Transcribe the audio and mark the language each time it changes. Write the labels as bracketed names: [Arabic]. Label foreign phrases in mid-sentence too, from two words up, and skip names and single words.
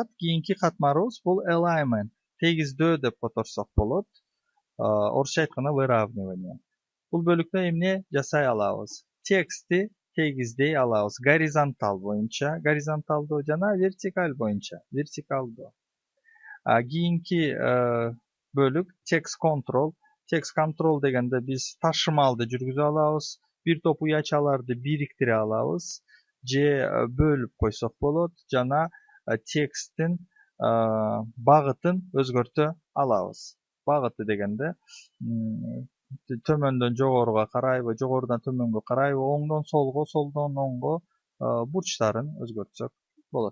[Kyrgyz] Кийинки катмарыбыз бул alignment, тегиздөө деп которсок болот. Орусча айтканда выравнивание. Бул бөлүктө эмне жасай алабыз? Текстти тегиздей алабыз. Горизонтал боюнча, горизонталдуу жана вертикаль боюнча, вертикалдуу. Кийинки бөлүк [English] text control. Text control [Kyrgyz] дегенде биз ташымалды жүргүзө алабыз. Bir топ уячаларды бириктире алабыз. Же бөлүп койсок болот, жана тексттин багытын өзгөртө алабыз. Багыты дегенде төмөндөн жогоруга карайбы, жогорудан төмөнгө карайбы, оңдон солго, солдон оңго бурчтарын өзгөртсөк болот.